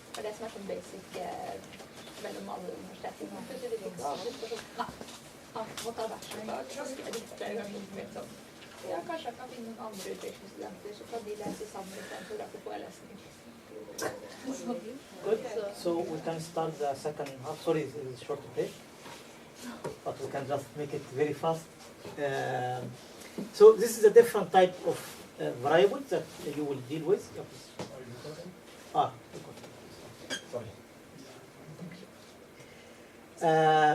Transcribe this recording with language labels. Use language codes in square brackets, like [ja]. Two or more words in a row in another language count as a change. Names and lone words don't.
[no] det som sånn basic mellom alle universitetene. Det fikk avslutt sånn, nei, måtte ha bachelorfag, så skrev jeg det kanskje litt sånn. Ja, kanskje jeg kan finne noen andre utvekslingsstudenter, så kan de lese sammen i stedet for å dra på forelesning. [en] Good. So we can start the second half. Sorry, it's a short break, but we can just make it very fast. So this is a different type of variables that you will deal with. Ah, sorry.